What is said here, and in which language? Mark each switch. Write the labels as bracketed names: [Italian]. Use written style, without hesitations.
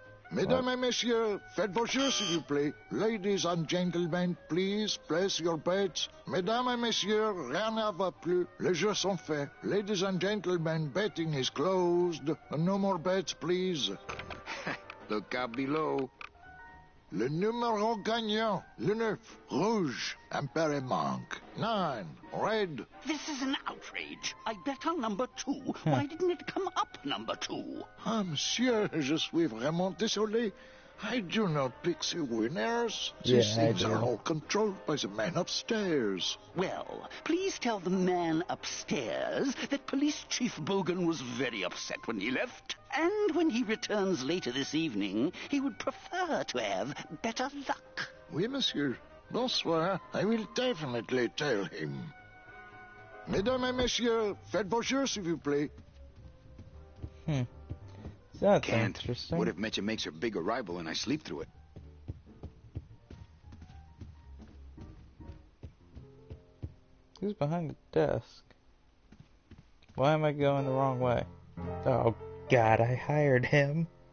[French] Mesdames et messieurs, faites vos jeux, s'il vous plaît. [English] Ladies and gentlemen, please place your bets. [French] Mesdames et messieurs, rien ne va plus. Les jeux sont faits. [English] Ladies and gentlemen, betting is closed. No more bets, please. Look out below. [French] Le numéro gagnant, le 9, rouge, impair et manque. [English] 9, red. This is an outrage. I bet on number 2. Why didn't it come up number 2? [French] Ah, monsieur, je suis vraiment désolé. [English] I do not pick the winners. These Yeah, I things are do. all controlled by the man upstairs. Well, please tell the man upstairs that Police Chief Bogan was very upset when he left. And when he returns later this evening, he would prefer to have better luck. [French] Oui, monsieur. Bonsoir. [English] I will definitely tell him. [French] Mesdames et messieurs, faites vos jeux, s'il vous plaît. [English] That's Can't. interesting. What if Mecha makes her big arrival and I sleep through it? Who's behind the desk? Why am I going the wrong way? Oh god, I hired him.